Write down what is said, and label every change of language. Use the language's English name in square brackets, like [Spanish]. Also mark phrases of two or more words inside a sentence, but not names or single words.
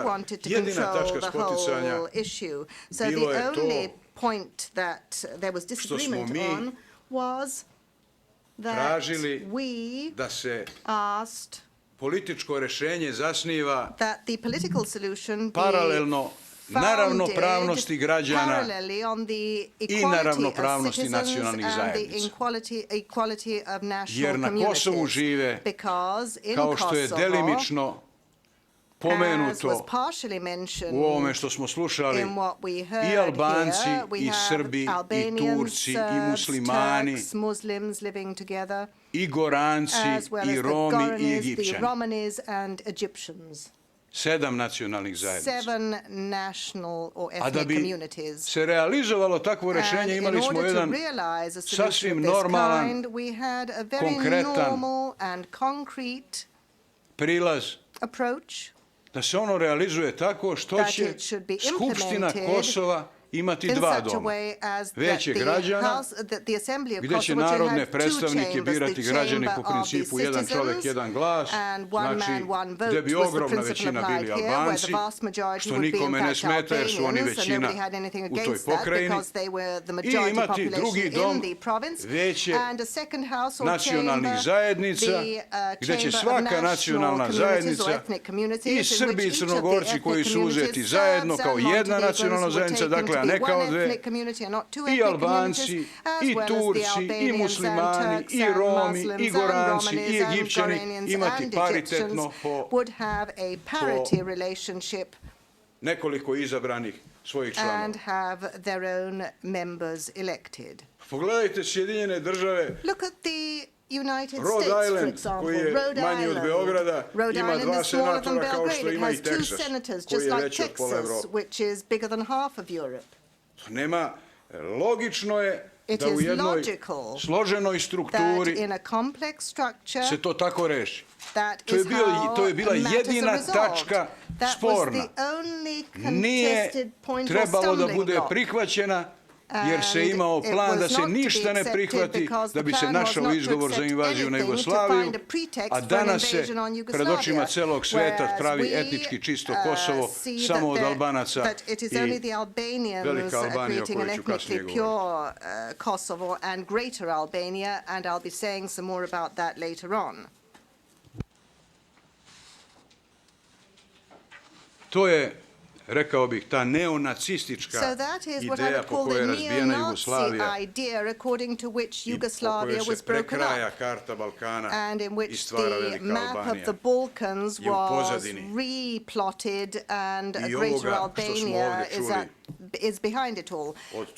[Serbian] Jedina tačka spoticanja bilo je to što smo mi tražili da se političko rešenje zasniva paralelno na ravnopravnosti građana [English] parallelly on the [Serbian] i na [English] equality of [Serbian] ravnopravnosti [English] citizens [Serbian] nacionalnih [English] and the [Serbian] zajednica. [English] equality of [Serbian] Jer [English] national [Serbian] na Kosovu [English] communities. [Serbian] žive, [English] Because in [Serbian] kao što je [English] Kosovo, [Serbian] delimično [English] as was [Serbian] pomenuto [English] partially mentioned [Serbian] u ovome što smo slušali, [English] in what we heard [Serbian] i Albanci, [English] here, we [Serbian] i [English] have [Serbian] Srbi, i [English] Albanians, [Serbian] Turci, i [English] Serbs, [Serbian] Muslimani, [English] Turks, Muslims living together, [Serbian] i Goranci, [English] as well [Serbian] i [English] as [Serbian] Romi, [English] the [Serbian] i [English] Goranis, the [Serbian] Egipćani. [English] Romanis and Egyptians. [Serbian] 7 nacionalnih zajednica. [English] 7 national or [Serbian] A da [English] ethnic [Serbian] bi [English] communities. [Serbian] se realizovalo takvo rešenje, [English] And in [Serbian] imali smo [English] order to [Serbian] jedan [English] realize a solution [Serbian] sasvim [English] of this [Serbian] normalan, [English] kind, we had a very [Serbian] konkretan [English] normal and concrete [Serbian] prilaz [English] approach [Serbian] da se ono realizuje tako što [English] that [Serbian] će [English] it should be [Serbian] Skupština [English] implemented [Serbian] Kosova imati [English] in [Serbian] dva [English] such a [Serbian] doma. [English] way as that [Serbian] Veće [English] the [Serbian] građana, [English] House, that the Assembly of [Serbian] gdje će [English] Kosovo to [Serbian] narodne [English] have two [Serbian] predstavnike [English] chambers, [Serbian] birati [English] the [Serbian] građani [English] chamber [Serbian] po [English] of the [Serbian] principu jedan čovjek, [English] citizens [Serbian] jedan glas, [English] and one [Serbian] znači [English] man, one vote [Serbian] gdje bi [English] was the [Serbian] ogromna [English] principle [Serbian] većina [English] applied [Serbian] bili [English] here, where the [Serbian] Albanci, [English] vast majority [Serbian] što [English] would be in [Serbian] nikome ne [English] fact [Serbian] smeta jer su oni [English] Albanians, and [Serbian] većina [English] nobody had anything [Serbian] u toj [English] against that [Serbian] pokrajini, [English] because they were the [Serbian] i [English] majority [Serbian] imati drugi [English] population in [Serbian] dom, [English] the province, [Serbian] veće [English] and a second house or [Serbian] nacionalnih [English] chamber, [Serbian] zajednica, [English] the [Serbian] gdje će [English] chamber of [Serbian] svaka [English] national [Serbian] nacionalna [English] communities or [Serbian] zajednica [English] ethnic communities [Serbian] i [English] in [Serbian] Srbi [English] which [Serbian] i [English] each of the [Serbian] Crnogorci [English] ethnic [Serbian] koji su uzeti [English] communities, [Serbian] zajedno [English] Serbs [Serbian] kao [English] and [Serbian] jedna [English] Montenegrins [Serbian] nacionalna [English] were [Serbian] zajednica, [English] taken [Serbian] dakle, [English] to [Serbian] a [English] be [Serbian] ne kao [English] one [Serbian] dve, [English] ethnic community and not two [Serbian] i [English] ethnic [Serbian] Albanci, [English] communities, as [Serbian] i [English] well as the [Serbian] Turci, i [English] Albanians [Serbian] Muslimani, [English] and Turks [Serbian] i [English] and [Serbian] Romi, [English] Muslims [Serbian] i [English] and [Serbian] Goranci, i [English] Romanis and [Serbian] Egipćani [English] Goranians [Serbian] imati [English] and [Serbian] paritetno [English] Egyptians [Serbian] po [English] would have a parity relationship [Serbian] nekoliko izabranih svojih članova. [English] and have their own members elected. [Serbian] Pogledajte Sjedinjene države, [English] Look at the United [Serbian] Rhode [English] States, for [Serbian] Island, [English] example. [Serbian] koji je [English] Rhode [Serbian] manji od [English] Island. [Serbian] Beograda, [English] Rhode [Serbian] ima [English] Island [Serbian] dva [English] is smaller than [Serbian] senatora kao [English] Belgrade. [Serbian] što [English] It [Serbian] ima [English] has [Serbian] i [English] two [Serbian] Teksas, [English] senators, [Serbian] koji [English] just [Serbian] je [English] like [Serbian] veći od pola [English] Texas, [Serbian] Evrope. [English] which is bigger than half of Europe. [Serbian] Nema, logično je [English] It [Serbian] da u [English] is [Serbian] jednoj [English] logical [Serbian] složenoj [English] that [Serbian] strukturi [English] in a complex structure, [Serbian] se to tako reši. [English] that [Serbian] To je [English] is [Serbian] to je [English] how [Serbian] bila [English] matters [Serbian] jedina [English] are resolved. [Serbian] tačka [English] That [Serbian] sporna. [English] was the only [Serbian] Nije [English] contested point or [Serbian] trebalo da [English] stumbling [Serbian] bude [English] block. [Serbian] prihvaćena jer se [English] And [Serbian] imao [English] it [Serbian] plan [English] was [Serbian] da se [English] not to be [Serbian] ništa ne [English] accepted [Serbian] prihvati, [English] because [Serbian] da [English] the [Serbian] bi se [English] plan was [Serbian] našao [English] not to [Serbian] izgovor za [English] accept [Serbian] invaziju na [English] anything, to [Serbian] Jugoslaviju, [English] find a pretext [Serbian] a [English] for an [Serbian] danas se [English] invasion on [Serbian] pred očima [English] Yugoslavia. [Serbian] celog sveta [English] Whereas [Serbian] pravi [English] we, [Serbian] etnički čisto Kosovo [English] see [Serbian] samo od [English] that [Serbian] Albanaca [English] that it is [Serbian] i [English] only the Albanians [Serbian] velika Albanija o [English] creating an [Serbian] kojoj ću kasnije [English] ethnically [Serbian] govoriti. [English] pure Kosovo and greater Albania, and I'll be saying some more about that later on. [Serbian] To je, rekao bih, ta neonacistička [English] So that is what I [Serbian] ideja [English] would [Serbian] po [English] call [Serbian] kojoj je [English] the [Serbian] razbijena [English] neo-Nazi [Serbian] Jugoslavija [English] idea, according to which [Serbian] i po [English] Yugoslavia [Serbian] kojoj [English] was [Serbian] se [English] broken [Serbian] prekraja [English] up, [Serbian] karta Balkana [English] and in [Serbian] i [English] which [Serbian] stvara [English] the [Serbian] velika [English] map of [Serbian] Albanija. [English] the Balkans [Serbian] je u [English] was [Serbian] pozadini. [English] replotted, and a [Serbian] I [English] greater [Serbian] ovoga što smo [English] Albania [Serbian] ovdje [English] is behind it all. [Serbian] od [English] And